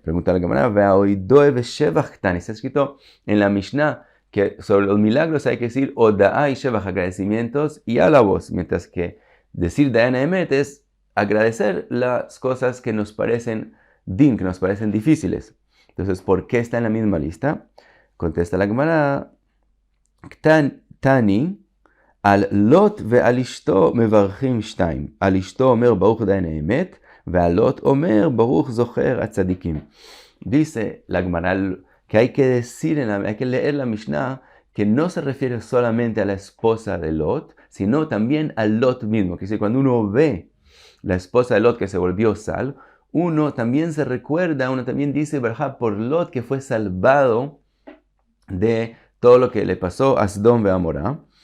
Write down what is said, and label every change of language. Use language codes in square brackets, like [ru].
[es] Pregunta la Gemara, Ve'oidoe ve'shevach tani, está escrito en la Mishnah que sobre los milagros hay que decir Oda'a y Shevach, agradecimientos y alabos, mientras que decir Dayan Emet es agradecer las cosas que nos parecen din, que nos parecen difíciles. Entonces, ¿por qué está en la misma lista? Contesta la Gemara, Tani, [he] על לוט ועל אשתו מברכים שתיים. על אשתו אומר ברוך דיין האמת, ועל לוט אומר ברוך זוכר הצדיקים. [es] Dice la Gemara que hay que decir, hay que leer la Mishnah, que no se refiere solamente a la esposa de Lot, sino también a Lot mismo. Que dice, cuando uno ve la esposa de Lot que se volvió sal, uno también se recuerda, uno también dice verja por Lot que fue salvado de todo lo que le pasó a Sdom y Amorá.